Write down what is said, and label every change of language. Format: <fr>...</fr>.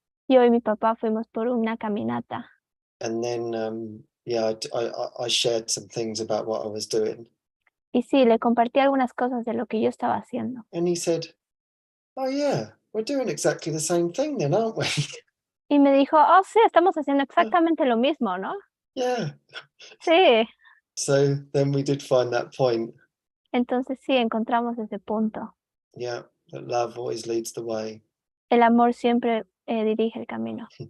<es>Yo y mi papá fuimos por una caminata.</es> <en>and then yeah, I shared some things about what I was doing,</en> <es>Y sí, le compartí algunas cosas de lo que yo estaba haciendo.</es> <en>and he said, "Oh yeah, we're doing exactly the same thing then, aren't we?"</en> <es>Y me dijo, oh sí, estamos haciendo exactamente lo mismo, ¿no?</es> <en>Yeah.</en> <es>Sí.</es> <en>So then we did find that point.</en> <es>Entonces sí, encontramos ese punto.</es> <en>Yeah, that love always leads the way.</en> <es>El amor siempre dirige el camino.</es>